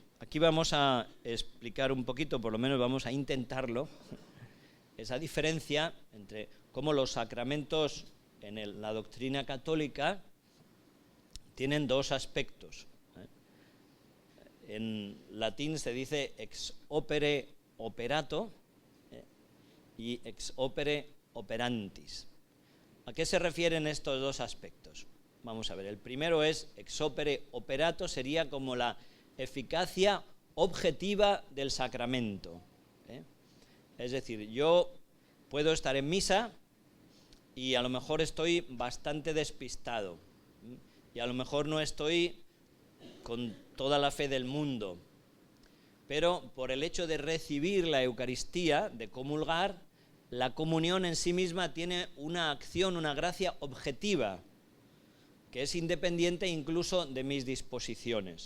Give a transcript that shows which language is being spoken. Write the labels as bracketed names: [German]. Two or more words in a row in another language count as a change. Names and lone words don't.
[Spanish] Aquí vamos a explicar un poquito, por lo menos vamos a intentarlo, esa diferencia entre cómo los sacramentos en la doctrina católica tienen dos aspectos. En latín se dice [Latin] ex opere operato [Spanish] y [Latin] ex opere operantis. [Spanish] ¿A qué se refieren estos dos aspectos? Vamos a ver, el primero es [Latin] ex opere operato, [Spanish] sería como la eficacia objetiva del sacramento. Es decir, yo puedo estar en misa y a lo mejor estoy bastante despistado y a lo mejor no estoy con toda la fe del mundo, pero por el hecho de recibir la Eucaristía, de comulgar, la comunión en sí misma tiene una acción, una gracia objetiva, que es independiente incluso de mis disposiciones.